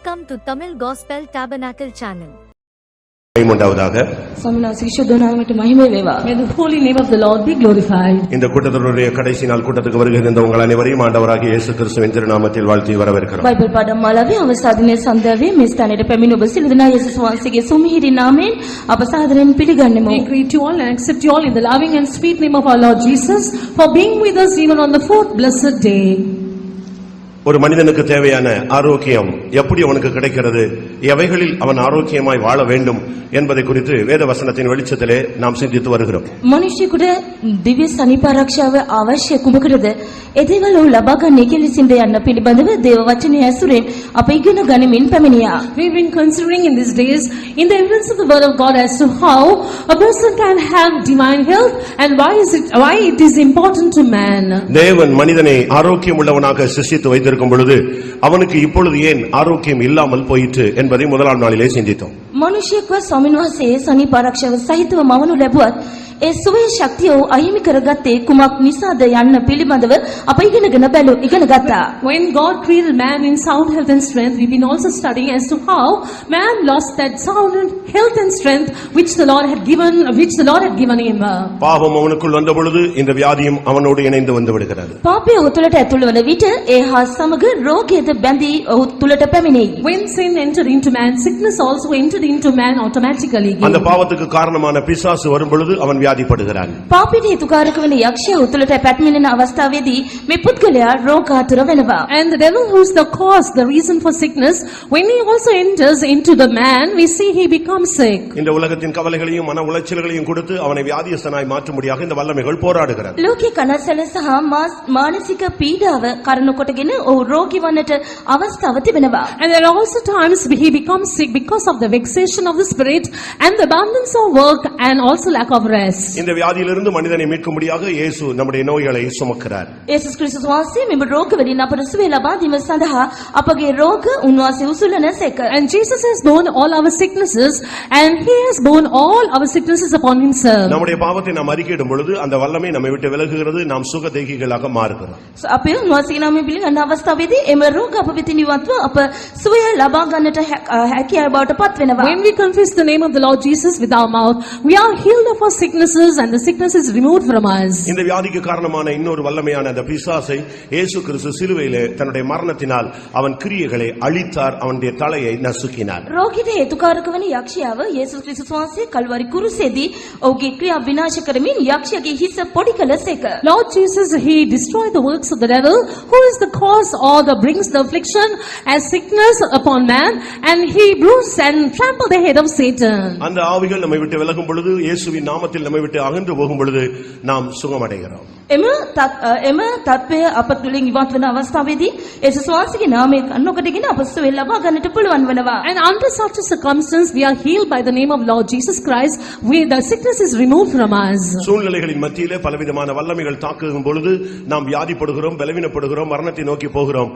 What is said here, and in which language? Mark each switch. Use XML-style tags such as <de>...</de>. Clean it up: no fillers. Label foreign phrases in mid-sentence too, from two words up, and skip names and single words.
<en>to Tamil Gospel Tabernacle channel. May the holy name of the Lord be glorified.</en> <ta>இந்த கூட்டத்தினுடைய கடைசி நாள் கூட்டத்துக்கு வருகின்ற உங்கள் அனைவரையும் ஆண்டவராகிய இயேசு கிறிஸ்துவின் திருநாமத்தில் வாழ்த்தி வரவேற்கிறோம்.</ta> <si>බයිබල් පාඩම් මාලාවේ අවසාන දිනේ සන්ධ්‍යාවේ මේ ස්ථානයේ පැමිණ ඔබ සියලු දෙනා යේසුස් වහන්සේගේ සුමිහිරි නාමයෙන් අප සාදරයෙන් පිළිගන්නෙමු.</si> <en>We greet you all and accept you all in the loving and sweet name of our Lord Jesus for being with us even on the fourth blessed day.</en> <ta>ஒரு மனிதனுக்கு தேவையான ஆரோக்கியம் எப்படி அவனுக்கு கிடைக்கிறது, எவைகளில் அவன் ஆரோக்கியமாய் வாழ வேண்டும் என்பதை குறித்து வேத வசனத்தின் வெளிச்சத்திலே நாம் சிந்தித்து வருகிறோம்.</ta> <si>මිනිසෙකුට දිව්‍ය සනීප ආරක්ෂාව අවශ්‍ය කුමකටද? ඒ දේවල් ඔහු ලබා ගන්න කෙලෙසින්ද යන්න පිළිබඳව දේව වචනය ඇසුරෙන් අප ඉගෙන ගනිමින් පැමිණියා.</si> <en>We've been considering in these days in the evidence of the word of God as to how a person can have divine health and why it is important to man.</en> <ta>தேவன் மனிதனை ஆரோக்கியம் உள்ளவனாக சிருஷ்டித்து வைத்திருக்கும் பொழுது அவனுக்கு இப்பொழுது ஏன் ஆரோக்கியம் இல்லாமல் போயிற்று என்பதை முதலாம் நாளிலே சிந்தித்தோம்.</ta> <si>මිනිසෙක්ව ස්වාමීන් වහන්සේ සනීප ආරක්ෂාව සහිතව මවනු ලැබුවත් ඒ සුවය ශක්තිය අහිමි කරගත්තේ කුමක් නිසාද යන්න පිළිබඳව අප ඉගෙන ගත්තා.</si> <en>When God created man in sound health and strength, we've been also studying as to how man lost that sound health and strength which the Lord had given him.</en> <ta>பாவம் அவனுக்குள் வந்த பொழுது இந்த வியாதியும் அவனோடு இணைந்து வந்து விடுகிறது.</ta> <si>පාපය ඔහු තුළට ඇතුල් වන විට ඒ හා සමග රෝගයද බැඳී ඔහු තුළට පැමිණෙයි.</si> <en>When sin entered into man, sickness also entered into man automatically.</en> <ta>அந்த பாவத்துக்கு காரணமான பிசாசு வரும் பொழுது அவன் வியாதிப்படுகிறான்.</ta> <si>පාපයට හේතුකාරක වන යක්ෂයා ඔහු තුළට පැමිණෙන අවස්ථාවේදී මේ පුද්ගලයා රෝගාතුර වෙනවා.</si> <en>And the devil, who's the cause, the reason for sickness, when he also enters into the man, we see he becomes sick.</en> <ta>இந்த உலகத்தின் கவலைகளையும் மன உளைச்சல்களையும் கொடுத்து அவனை வியாதியஸ்தனாய் மாற்றும்படியாக இந்த வல்லமைகள் போராடுகிறது.</ta> <si>ලෝකේ කනසල සහ මානසික පීඩාව කරනු කොටගෙන ඔහු රෝගී වන්නට අවස්ථාව තිබෙනවා.</si> <en>And there are also times he becomes sick because of the vexation of the spirit and the abundance of work and also lack of rest.</en> <ta>இந்த வியாதியிலிருந்து மனிதனை மீட்கும்படியாக இயேசு நம்முடைய நோய்களை சுமக்கிறார்.</ta> <si>යේසුස් ක්‍රිස්තුස් වහන්සේ මෙම රෝග වලින් අපට සුවය ලබා දීම සඳහා අපගේ රෝග උන්වහන්සේ උසුලන සේක.</si> <en>And Jesus has borne all our sicknesses and he has borne all our sicknesses upon himself.</en> <ta>நம்முடைய பாவத்தை நாம் அறிக்கையிடும் பொழுது அந்த வல்லமை நம்மை விட்டு விலகுகிறது, நாம் சுகதேகிகளாக மாறுகிறோம்.</ta> <si>අපේ උන්වහන්සේගේ නාමයෙන් පිළිගන්න අවස්ථාවේදී එම රෝග අප වෙතින් ඉවත්ව අප සුවය ලබා ගන්නට හැකියාව බවට පත් වෙනවා.</si> <en>When we confess the name of the Lord Jesus with our mouth, we are healed of our sicknesses and the sickness is removed from us.</en> <ta>இந்த வியாதிக்கு காரணமான இன்னொரு வல்லமையான அந்த பிசாசை இயேசு கிறிஸ்து சிலுவையிலே தன்னுடைய மரணத்தினால் அவன் கிரியைகளை அழித்தார், அவனுடைய தலையை நசுக்கினார்.</ta> <si>රෝගීට හේතුකාරක වන යක්ෂයාව යේසුස් ක්‍රිස්තුස් වහන්සේ කල්වරි කුරුසේදී ඔහුගේ ක්‍රියා විනාශ කරමින් යක්ෂයාගේ හිස පොඩි කළසේක.</si> <en>Lord Jesus, he destroyed the works of the devil who is the cause or the brings the affliction as sickness upon man, and he bruised and trampled the head of Satan.</en> <ta>அந்த ஆவிகள் நம்மை விட்டு விலகும் பொழுது, இயேசுவின் நாமத்தில் நம்மை விட்டு அகன்று போகும் பொழுது நாம் சுகமடைகிறோம்.</ta> <si>එම තත්ත්වය අප තුළින් ඉවත් වන අවස්ථාවේදී යේසුස් වහන්සේගේ නාමය කන්නකොටගෙන අප සුවය ලබා ගන්නට පුළුවන් වෙනවා.</si> <en>And under such a circumstance we are healed by the name of Lord Jesus Christ, where the sickness is removed from us.</en> <ta>சூழ்நிலைகளின் மத்தியிலே பலவிதமான வல்லமைகள் தாக்குகும் பொழுது நாம் வியாதிப்படுகிறோம், பலவீனப்படுகிறோம், மரணத்தை நோக்கி போகிறோம்.</ta>